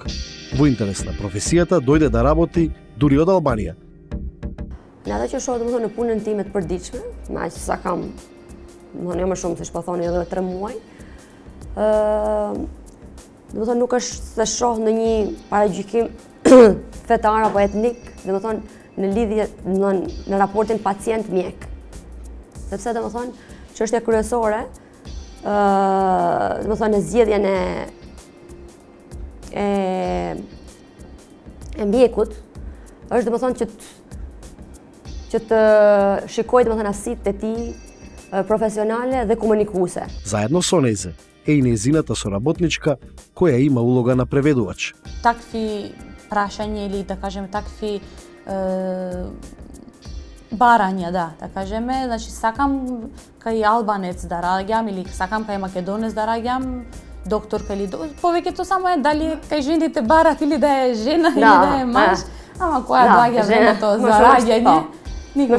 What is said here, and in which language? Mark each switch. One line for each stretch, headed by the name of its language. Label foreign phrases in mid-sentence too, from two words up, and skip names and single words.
Macedonian: Во интерес на професијата дојде да работи дури од Албанија.
Albanian: Nada që shoh domethënë në punën time të përditshme, me aq sa kam, domethënë jo më shumë se ç'po thoni edhe 3 muaj. Domethënë nuk është se shoh ndonjë paragjykim fetar apo etnik, domethënë në lidhje në raportin pacient-mjek. Sepse domethënë çështja kryesore domethënë në zgjedhjen e mjekut është domethënë që të shikoj domethënë asitë e tij profesionale dhe komunikuese.
Macedonian: Заедно со незе е и незината соработничка која има улога на преведувач. Такви прашања или да кажем такви барање, да кажеме, значи сакам кај албанец да раѓам или сакам кај македонец да раѓам, докторка или повеќето само е дали кај жените барат или да е жена или да е маж, ама која доаѓа времето за раѓање, никогаш.